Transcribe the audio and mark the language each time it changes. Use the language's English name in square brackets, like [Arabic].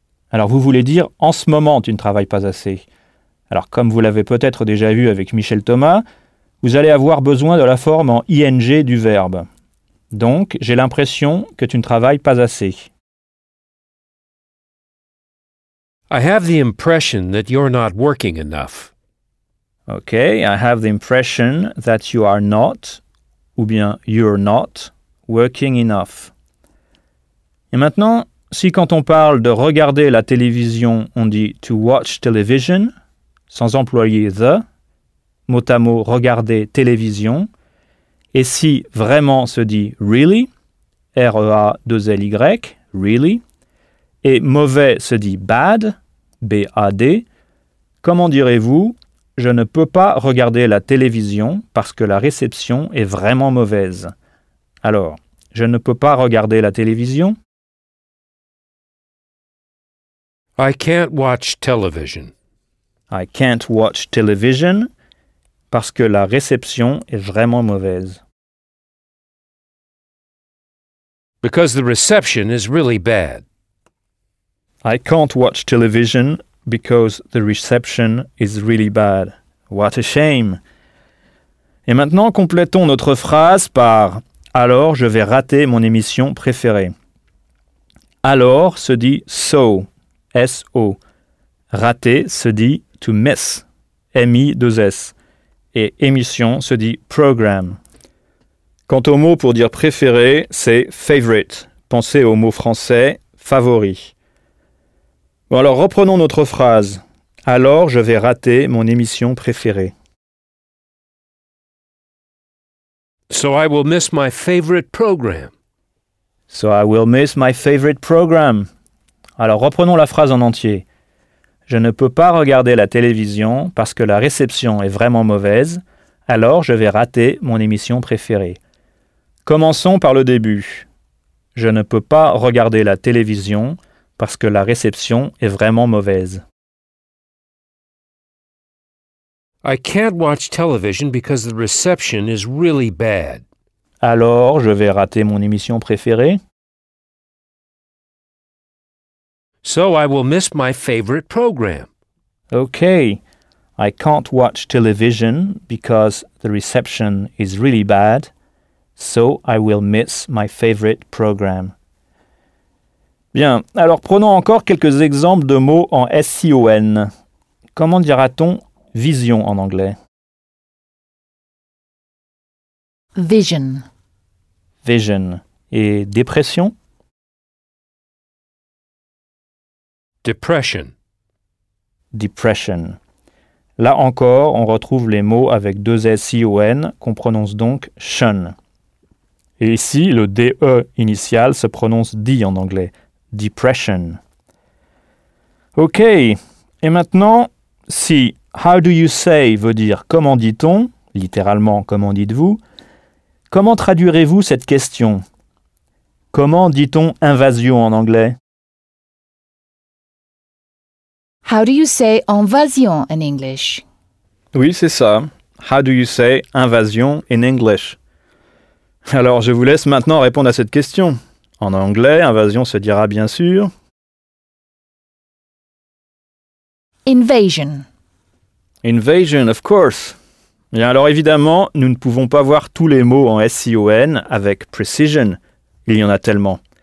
[French] Alors vous voulez dire, en ce moment, tu ne travailles pas assez. Alors comme vous l'avez peut-être déjà vu avec Michel Thomas, vous allez avoir besoin de la forme en ing du verbe. Donc, j'ai l'impression que tu ne travailles pas assez. [English] I have the impression that you're not working enough. OK, I have the impression that you are not, [French] ou bien [English] you're not, working enough. [French] Et maintenant, si quand on parle de regarder la télévision, on dit [English] to watch television, [French] sans employer the, mot à mot regarder télévision, et si vraiment se dit really, R-E-A-2-L-Y, really, et mauvais se dit bad, B-A-D, comment direz-vous, je ne peux pas regarder la télévision parce que la réception est vraiment mauvaise. Alors, je ne peux pas regarder la télévision. [English] I can't watch television. [French] I can't watch television parce que la réception est vraiment mauvaise. [English] Because the reception is really bad. I can't watch television because the reception is really bad. What a shame. [French] Et maintenant, complétons notre phrase par « Alors, je vais rater mon émission préférée. » Alors se dit « so », S-O. Rater se dit « to miss », M-I-2-S. Et émission se dit « program ». Quant au mot pour dire préféré, c'est favorite. Pensez au mot français favori. Bon, alors reprenons notre phrase. Alors, je vais rater mon émission préférée. [English] So I will miss my favorite program. So I will miss my favorite program. [French] Alors, reprenons la phrase en entier. Je ne peux pas regarder la télévision parce que la réception est vraiment mauvaise. Alors, je vais rater mon émission préférée. Commençons par le début. Je ne peux pas regarder la télévision parce que la réception est vraiment mauvaise. [English] I can't watch television because the reception is really bad. [French] Alors, je vais rater mon émission préférée. [English] So I will miss my favorite program. Okay. I can't watch television because the reception is really bad. So I will miss my favorite program. [French] Bien, alors prenons encore quelques exemples de mots en S-I-O-N. Comment dira-t-on vision en anglais? [English] Vision. [French] Vision. Et dépression? [English] Depression. Depression. [French] Là encore, on retrouve les mots avec deux S-I-O-N qu'on prononce donc shun. Et ici, le DE initial se prononce D en anglais, depression. OK, et maintenant, si [English] how do you say [French] veut dire comment dit-on, littéralement comment dites-vous, comment traduirez-vous cette question? Comment dit-on invasion en anglais? [English] How do you say invasion in English? [French] Oui, c'est ça. [English] How do you say invasion in English? [French] Alors, je vous laisse maintenant répondre à cette question. En anglais, invasion se dira bien sûr... [English] Invasion. Invasion, of course. [French] Bien, alors évidemment, nous ne pouvons pas voir tous les mots en S-I-O-N avec precision. Il y en a tellement.